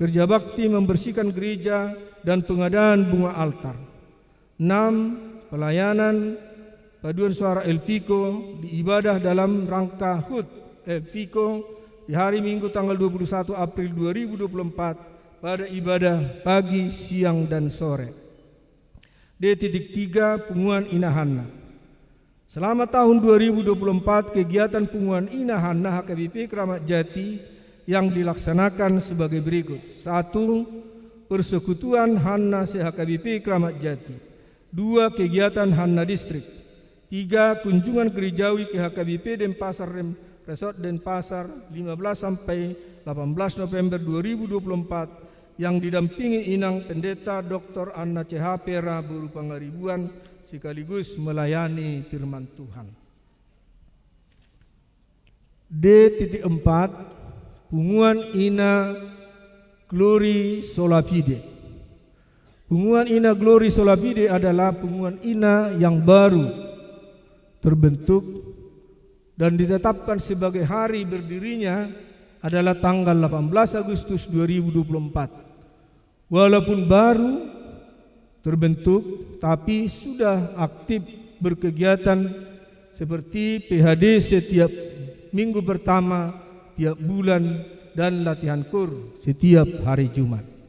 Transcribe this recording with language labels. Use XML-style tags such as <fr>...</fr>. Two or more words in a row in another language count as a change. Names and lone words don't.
<id>Kerja bakti membersihkan gereja dan pengadaan bunga altar. 6. Pelayanan paduan suara Elpiko di ibadah dalam rangka HUT Elpiko di hari Minggu tanggal 21 April 2024 pada ibadah pagi, siang, dan sore. D.3 Punguan Inahanna. Selama tahun 2024 kegiatan Punguan Inahanna HKBP Kramat Jati yang dilaksanakan sebagai berikut. 1. Persekutuan Hanna se-HKBP Kramat Jati. 2. Kegiatan Hanna Distrik. 3. Kunjungan gerejawi ke HKBP Denpasar Resort Denpasar 15 sampai 18 November 2024 yang didampingi Inang Pendeta Dr. Anna CH Pera Buru Pangaribuan sekaligus melayani firman Tuhan. D.4 Punguan Ina Glory Solapide. Punguan Ina Glory Solapide adalah punguan Ina yang baru terbentuk dan ditetapkan sebagai hari berdirinya adalah tanggal 18 Agustus 2024. Walaupun baru terbentuk, tapi sudah aktif berkegiatan seperti PHD setiap minggu pertama, tiap bulan, dan latihan KOR setiap hari Jumat.</id>